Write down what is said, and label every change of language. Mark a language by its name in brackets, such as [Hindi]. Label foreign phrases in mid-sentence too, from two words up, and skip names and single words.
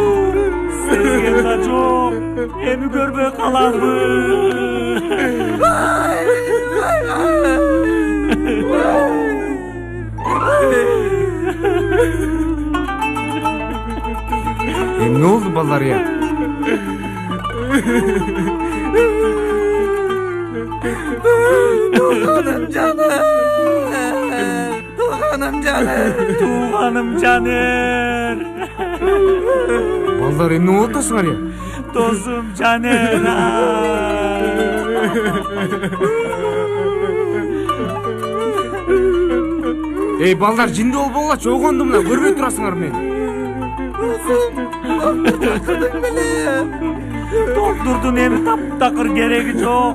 [Kyrgyz] Сезген да жок. Эми көрбөй каламбы. Эмне болду балдар я? Туғаным жаным. Туғаным жаным. Туғаным Жанер. Балдар эмне болуп атасыңар я? Досум Жанер. Эй балдар, жинди болбогулачы, ойгондум мына, көрбөй турасыңар мени. Доктурдун эми таптакыр кереги жок.